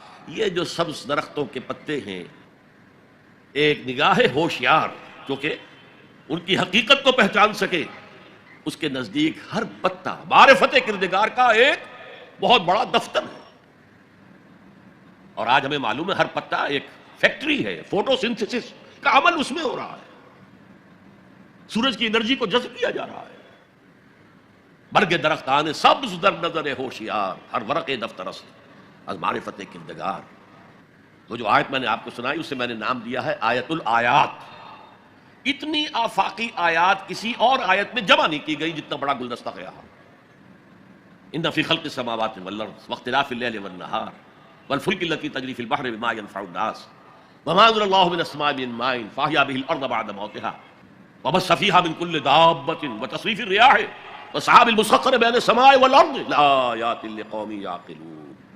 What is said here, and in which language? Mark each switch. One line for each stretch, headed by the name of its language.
Urdu: یہ جو سبز درختوں کے پتے ہیں، ایک نگاہ ہوشیار جو کہ ان کی حقیقت کو پہچان سکے، اس کے نزدیک ہر پتا بار فتح کردگار کا ایک بہت بڑا دفتر ہے. اور آج ہمیں معلوم ہے ہر پتا ایک فیکٹری ہے، فوٹو سنتھسس کا عمل اس میں ہو رہا ہے، سورج کی انرجی کو جذب کیا جا رہا ہے.
Persian: برگ درختان سبز در نظر ہوشیار ہر ورق دفترست از معرفت کردگار.
Urdu: وہ جو آیت میں نے آپ کو سنائی اسے میں نے نام دیا ہے آیت الآیات. اتنی آفاقی آیات کسی اور آیت میں جمع نہیں کی گئی جتنا بڑا گلدستہ گیا.
Arabic: ان فی خلق السماوات والارض واختلاف اللیل والنہار والفلک التی تجری فی البحر بما ينفع الناس وما انزل اللہ من السماء من ماء فاحیا به الارض بعد موتها وبث فیہا من کل دابۃ وتصریف الریاح والسحاب المسخر بین السماء والارض لآیات لقوم یعقلون.